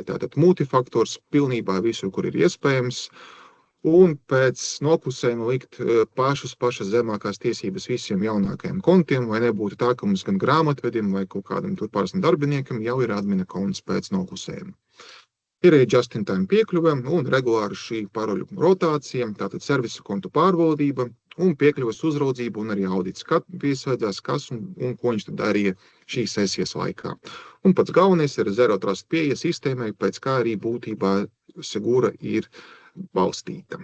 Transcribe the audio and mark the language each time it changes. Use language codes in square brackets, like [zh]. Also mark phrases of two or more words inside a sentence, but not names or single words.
[lv] Tātad multifaktors pilnībā visur, kur ir iespējams, un pēc noklusējuma likt pašas zemākās tiesības visiem jaunākajiem kontiem, lai nebūtu tā, ka mums gan grāmatvedim vai kaut kādam tur parastam darbiniekam jau ir admina konts pēc noklusējuma. Ir arī [en] just-in-time [lv] piekļuve un regulāri šī paroļu rotācija, tātad servisu kontu pārvaldība un piekļuves uzraudzība un arī audits, kad piesaidzās kas un ko viņš tad darīja šīs sesijas laikā. Un pats galvenais ir [en] Zero Trust [lv] pieeja sistēmai, pēc kā arī būtībā Segura ir balstīta.